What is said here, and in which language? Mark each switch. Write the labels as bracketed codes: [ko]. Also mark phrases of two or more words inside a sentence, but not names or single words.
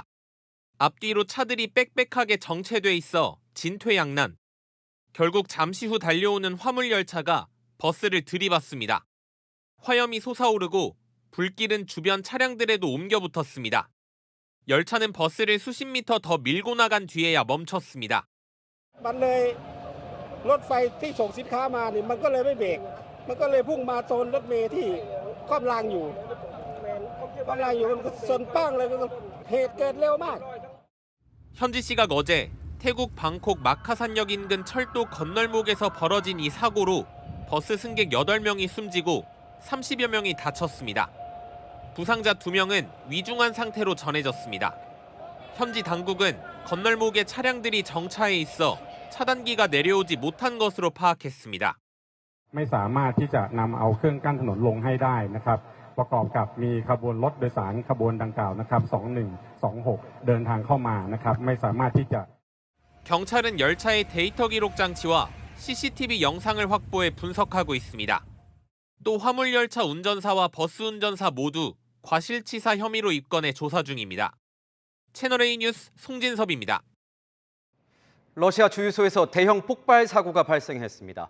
[ko] 앞뒤로 차들이 빽빽하게 정체돼 있어 진퇴양난. 결국 잠시 후 달려오는 화물 열차가 버스를 들이받습니다. 화염이 솟아오르고 불길은 주변 차량들에도 옮겨 붙었습니다. 열차는 버스를 수십 미터 더 밀고 나간 뒤에야 멈췄습니다. [th] มันเลยรถไฟที่ส่งสินค้ามาเนี่ยมันก็เลยไม่เบรกมันก็เลยพุ่งมาโซนรถเมล์ที่คว่ำรางอยู่มันก็ชนปั้งเลยเหตุเกิดเร็วมาก [ko] 현지 시각 어제 태국 방콕 마카산역 인근 철도 건널목에서 벌어진 이 사고로 버스 승객 8명이 숨지고 30여 명이 다쳤습니다. 부상자 2명은 위중한 상태로 전해졌습니다. 현지 당국은 건널목에 차량들이 정차해 있어 차단기가 내려오지 못한 것으로 파악했습니다. [th] ไม่สามารถที่จะนำเอาเครื่องกั้นถนนลงให้ได้นะครับประกอบกับมีขบวนรถโดยสารขบวนดังกล่าวนะครับ2126เดินทางเข้ามานะครับไม่สามารถที่จะ [ko] 경찰은 열차의 데이터 기록 장치와 CCTV 영상을 확보해 분석하고 있습니다. 또 화물열차 운전사와 버스 운전사 모두 과실치사 혐의로 입건해 조사 중입니다. 채널A 뉴스 송진섭입니다. 러시아 주유소에서 대형 폭발 사고가 발생했습니다.